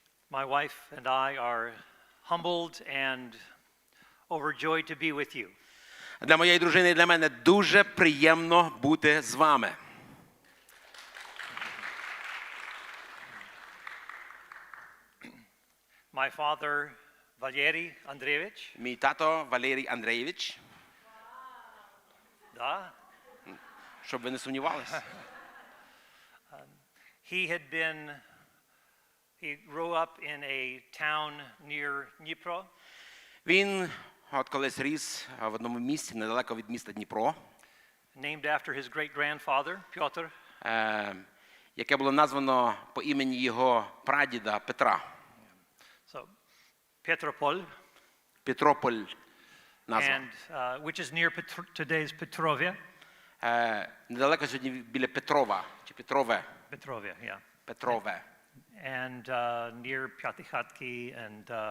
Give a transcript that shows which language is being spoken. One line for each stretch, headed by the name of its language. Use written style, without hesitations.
English: My wife and I are humbled and overjoyed to be with you.
Ukrainian: Для моєї дружини і для мене дуже приємно бути з вами.
English: My father, Валерій Андрійович.
Ukrainian: Мій тато Валерій Андрійович. Да. Щоб ви не сумнівалися.
English: He grew up in a town near Dnipro.
Ukrainian: Він колись ріс в одному місті недалеко від міста Дніпро.
English: Named after his great-grandfather, Piotr.
Ukrainian: Яке було названо по імені його прадіда Петра.
English: So, Petropol.
Ukrainian: Петрополь назва.
English: And which is near today's Petrovia.
Ukrainian: Недалеко сьогодні біля Петрова, чи Петрове.
English: Petrovia, yeah.
Ukrainian: Петрове.
English: And near Pyatikhatki and